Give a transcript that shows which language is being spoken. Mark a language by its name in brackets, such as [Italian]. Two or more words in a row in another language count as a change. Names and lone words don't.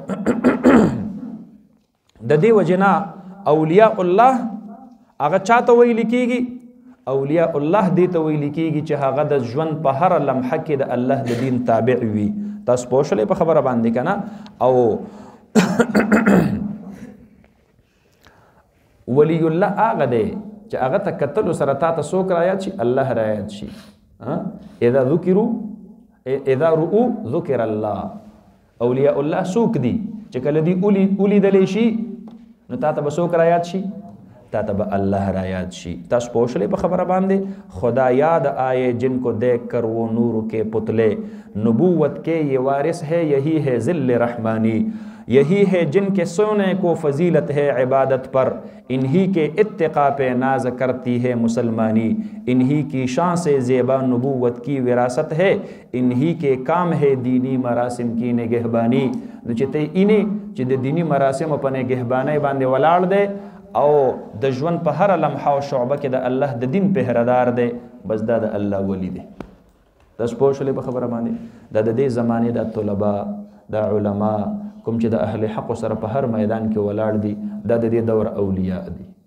[Pashto] د دې وجې نه اولیاء الله هغه چاته ویل کېږي اولیاء الله دې ته ویل کېږي چې هغه د ژوند په هره لمحه کې د الله د دین تابع وي تاسو پوه شولئ په خبره باندې که نه او ولی الله هغه دی چې هغه ته کتلو سره تا ته څوک رایاد شي الله رایاد شي اذا [Arabic] رؤوا ذکر الله [Pashto] اولیاء الله څوک دي چې کله دی ولیدلی شي نو تا ته به څوک رایاد شي تا ته به الله رایاد شي تاسو پوه شئ په خبره باندې [Urdu] خدا یاد آئے جن کو دیکھ کر وہ نور کے پتلے نبوت کے یہ وارث ہے یہی ہے ذل رحمانی یہی ہے جن کے سونے کو فضیلت ہے عبادت پر انہی کے اتقاء پہ ناز کرتی ہے مسلمانی انہی کی شان سے زیبا نبوت کی وراثت ہے انہی کے کام ہے دینی مراسم کی نگہبانی [Pashto] نو چې ته اینې چې د دینی مراسم په نگهبانۍ باندې ولاړ دی او د ژوند په هره لمحه او شعبه کې د الله د دین پهردار دی بس دا د الله ولی دی تاسو پوه شولئ په خبره باندې دا د دې زمانې د طلبا د علما کوم چې د اهل حق سره په هر میدان کې ولاړ دي دا د دې دور اولیاء دي